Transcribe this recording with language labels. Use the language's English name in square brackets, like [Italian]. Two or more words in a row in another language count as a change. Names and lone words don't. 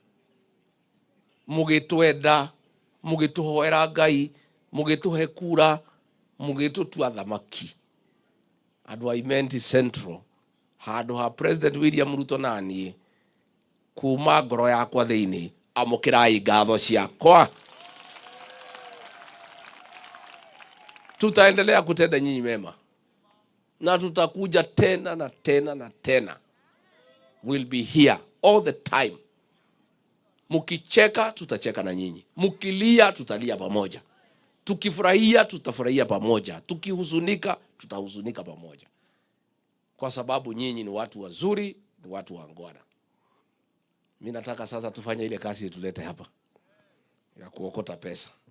[Meru] Mugitwenda, mugituhoera Ngai, mugituhe kura, mugitutua thamaki. Andu a Imenti Central, handu ha President William Ruto nani kuma ngoro yakwa thiini amukirai ngatho ciakwa. [Swahili] Tutaendelea kutenda nyinyi mema. Na tutakuja tena. [English] We'll be here all the time. [Swahili] Mukicheka tutacheka na nyinyi. Mukilia tutalia pamoja. Tukifurahia tutafurahia pamoja. Tukihuzunika tutahuzunika pamoja. Kwa sababu nyinyi ni watu wazuri, ni watu wangwana. Mimi nataka sasa tufanye ile kazi tulete hapa ya kuokota pesa.